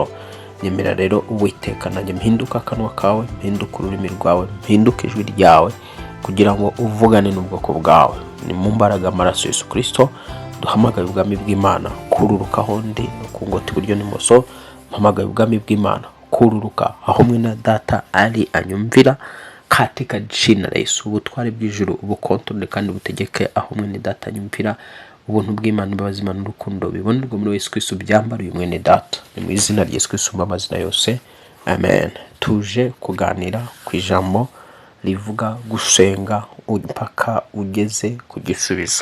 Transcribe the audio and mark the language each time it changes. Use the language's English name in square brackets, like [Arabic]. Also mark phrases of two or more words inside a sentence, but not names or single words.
[Kinyarwanda] Nyemera rero Uwiteka nanjye mpinduka akanwa kawe, mpinduka ururimi rwawe, mpinduka ijwi ryawe, kugira ngo uvugane n'ubwoko bwawe. Ni mu mbaraga amaraso Yesu Kristo duhamagaye ubwami bw'Imana kururuka aho ndi no kungota iburyo n'imoso. Mpamagaye ubwami bw'Imana kururuka aho mwene data ari anyumvira, [Swahili] katika jina la Yesu. [Kinyarwanda] Ubutware bw'ijuru ubukontorore kandi butegeke aho mwene data anyumvira. Ubuntu bw'Imana, imbabazi n'Imana n'urukundo bibonerwa muri Yesu Kristo byambara uyu mwene data. Ni mu izina rya Yesu Kristo amazina yose, amen. Tuje kuganira ku ijambo rivuga gusenga mpaka ugeze ku gisubizo.